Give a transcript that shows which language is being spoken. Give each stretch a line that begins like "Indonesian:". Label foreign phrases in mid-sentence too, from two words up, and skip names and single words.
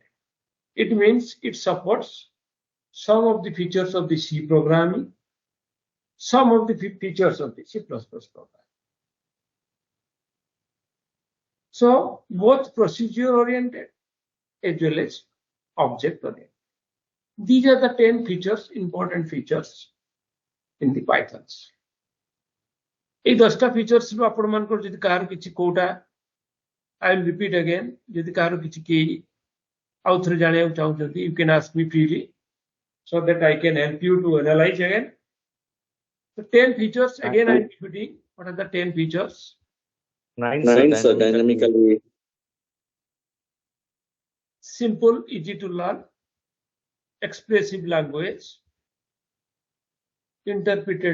English: It means it supports some of the features of the C programming, some of the features of the C++ programming. So both procedure-oriented as well as object-oriented. These are the 10 features, important features in the Pythons.
Odia: ଏଇ 10ଟା features ରୁ ଆପଣ ମାନଙ୍କର ଯଦି କାହାର କିଛି କୋଉଟା
English: I will repeat again,
Odia: ଯଦି କାହାର କିଛି କି ଆଉ ଥରେ ଜାଣିବାକୁ ଚାହୁଁଛନ୍ତି,
English: you can ask me freely so that I can help you to analyze again. So 10 features, again I am repeating. What are the 10 features? 9, sir, dynamically. Simple, easy to learn, expressive language, interpreted